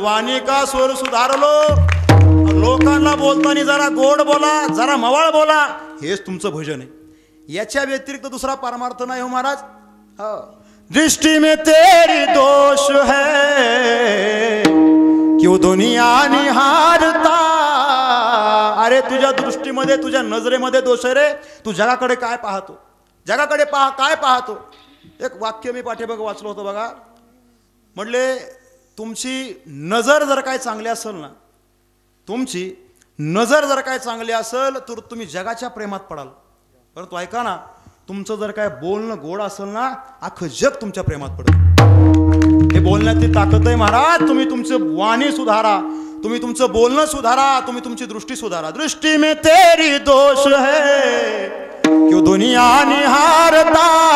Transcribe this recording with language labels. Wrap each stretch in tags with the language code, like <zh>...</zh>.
<mr>वाणी का स्वर सुधारलो, लोकांना बोलताना जरा गोड बोला, जरा मवाळ बोला, हेच तुमचं भजन आहे. याच्या व्यतिरिक्त दुसरा परमार्थ नाही हो महाराज.</mr> <hi>दृष्टि में तेरी दोष है, क्यों दुनिया निहारता.</hi> <mr>अरे तुझ्या दृष्टीमध्ये, तुझ्या नजरेमध्ये दोष आहे रे. तू जगाकडे काय पाहतो, जगाकडे काय पाहतो. एक वाक्य मी पाठीमागे वाचलं होतं बघा, म्हटले तुमची नजर जर काय चांगली असेल ना, तुमची नजर जर काय चांगली असेल तर तुम्ही जगाच्या प्रेमात पडाल. परंतु ऐका ना, तुमचं जर काय बोलणं गोड असेल ना, अख्खं जग तुमच्या प्रेमात पडेल. हे बोलण्याची ताकद आहे महाराज. तुम्ही तुमचं वाणी सुधारा, तुम्ही तुमचं बोलणं सुधारा, तुम्ही तुमची दृष्टी सुधारा.</mr> <hi>दृष्टी में तेरी दोष है क्यों दुनिया निहारता.</hi>